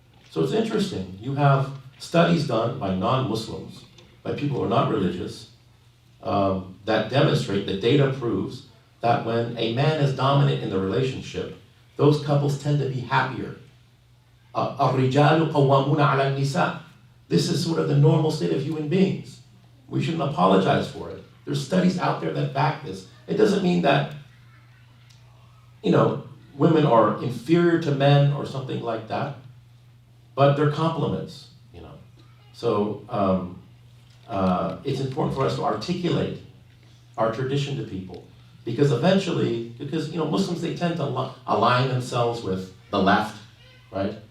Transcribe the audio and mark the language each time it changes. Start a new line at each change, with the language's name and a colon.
English: So it's interesting. You have studies done by non-Muslims, by people who are not religious, that demonstrate, the data proves, that when a man is dominant in the relationship, those couples tend to be happier.
Arabic: الرجال قوامون على النساء.
English: This is sort of the normal state of human beings. We shouldn't apologize for it. There's studies out there that back this. It doesn't mean that, women are inferior to men or something like that, but they're complements, So it's important for us to articulate our tradition to people, because Muslims, they tend to align themselves with the left, right?